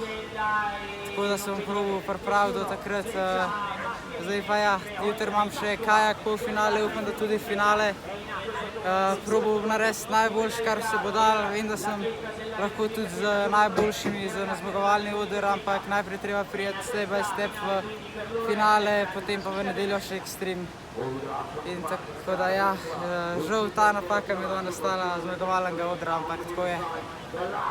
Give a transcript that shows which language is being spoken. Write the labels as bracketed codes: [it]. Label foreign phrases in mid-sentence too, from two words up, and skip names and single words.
[sl] Tako da se bom probal pripraviti do takrat. Zdaj pa ja, jutri imam še kajak polfinale, upam, da tudi finale. Probal bom narediti najboljše, kar se bo dalo. Vem, da sem lahko tudi z najboljšimi za zmagovalni oder, ampak najprej treba priti [en] step by step [sl] v finale, potem pa v nedeljo še ekstrem. In tako da ja, žal ta napaka mi je danes stala zmagovalnega odra, ampak tako je.